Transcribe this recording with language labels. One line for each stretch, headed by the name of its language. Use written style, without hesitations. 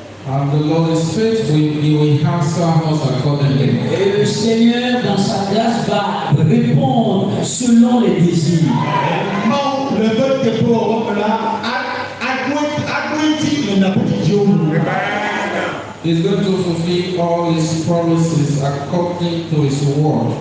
English: And the Lord is faithful, He will answer us accordingly.
French: Et le Seigneur, dans sa grâce, va répondre selon les désirs.
English: He's going to fulfill all His promises according to His word.